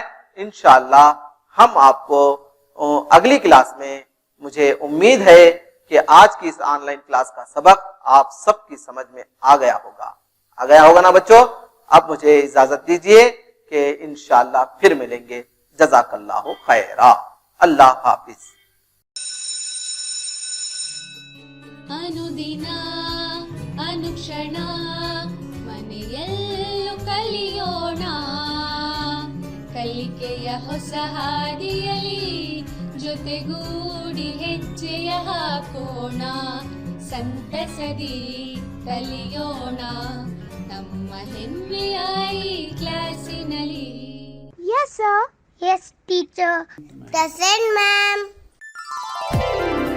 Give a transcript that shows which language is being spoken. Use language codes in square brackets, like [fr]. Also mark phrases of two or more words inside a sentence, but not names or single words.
[ur] انشاءاللہ ہم آپ کو اگلی کلاس میں، مجھے امید ہے کہ آج کی اس آن لائن کلاس کا سبق آپ سب کی سمجھ میں آ گیا ہوگا نا بچوں. اب مجھے اجازت دیجئے کہ انشاءاللہ پھر ملیں گے. [ar] جزاک اللہ خیرا. [ur] اللہ حافظ. [kn] ಅನುದಿನ ಅನುಕ್ಷಣ ಮನೆಯಲ್ಲೂ ಕಲಿಯೋಣ, ಕಲಿಕೆಯ ಹೊಸ ಹಾದಿಯಲಿ ಜೊತೆಗೂಡಿ ಹೆಜ್ಜೆಯ ಹಾಕೋಣ, ಸಂತಸದಿ ಕಲಿಯೋಣ ನಮ್ಮ ಹೆಮ್ಮೆಯ ಈ ಕ್ಲಾಸಿನಲ್ಲಿ. [en] Yes, sir. Yes, teacher. Present, ma'am.